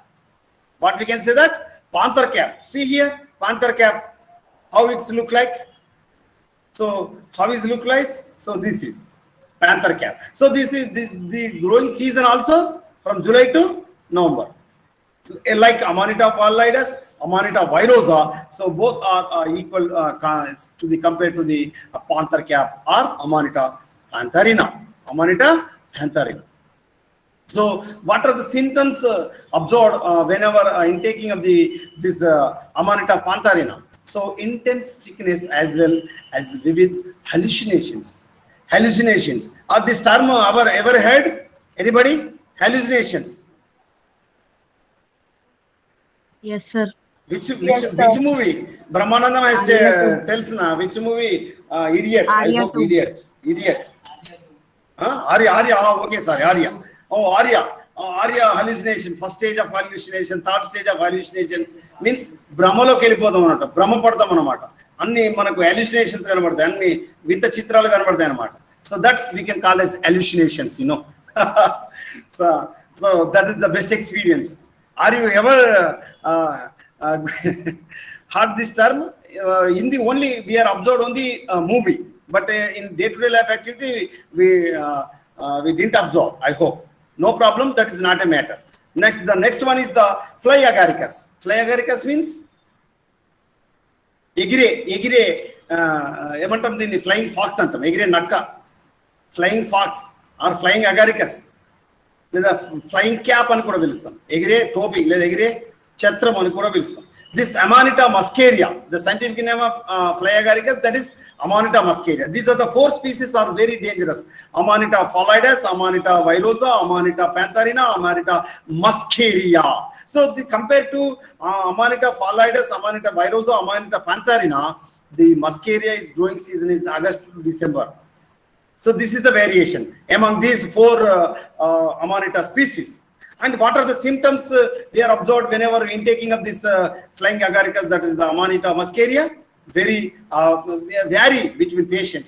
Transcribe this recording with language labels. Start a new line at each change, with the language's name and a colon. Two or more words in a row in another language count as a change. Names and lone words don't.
English: What we can say that? Panther cap. See here, panther cap, how it's look like. So how is look like? So this is panther cap. So this is the growing season also from July to November. So, like Amanita phalloides, Amanita virosa. So both are equal to the compared to the panther cap or Amanita pantherina. Amanita pantherina. So what are the symptoms observed whenever intaking of this Amanita pantherina? So intense sickness as well as vivid hallucinations. Hallucinations. Are this term ever heard? Anybody? Hallucinations. Yes, sir. Which sir. movie? Brahmanandam has tells na which movie? Idiot. I hope Idiot. Arya. Okay, sorry, Arya. Oh, Arya. Arya hallucination. First stage of hallucination, third stage of hallucination means Brahmaloki
Telugu: వెళ్ళిపోదాం అన్నమాట. భ్రమపడతాం అన్నమాట. అన్ని మనకు hallucinations కనబడతాయి, అన్ని వింత చిత్రాలు కనబడతాయి అన్నమాట.
English: So that's we can call as hallucinations, you know. So that is the best experience. Are you ever heard this term? In the only we are observed on the movie, but in day-to-day life activity we didn't observe. I hope no problem. That is not a matter. The next one is the fly agaricus. Fly agaricus means
Telugu: ఎగిరే ఏమంటాం దీన్ని?
English: flying fox
Telugu: అంటాం. ఎగిరే నక్క,
English: flying fox or flying agaricus,
Telugu: లేదా
English: flying cap
Telugu: అని కూడా పిలుస్తాం. ఎగిరే టోపీ లేదా ఎగిరే ఛత్రం అని కూడా పిలుస్తాం.
English: This Amanita muscaria, the scientific name of fly agaricus, that is Amanita muscaria. These are the four species are very dangerous. Amanita phalloides, Amanita virosa, Amanita pantherina, Amanita muscaria. So compared to Amanita phalloides, Amanita virosa, Amanita pantherina, the muscaria is growing season is August to December. So this is the variation among these four Amanita species. And what are the symptoms we are observed whenever intaking of this flying agaricus, that is the Amanita muscaria? Vary between patients.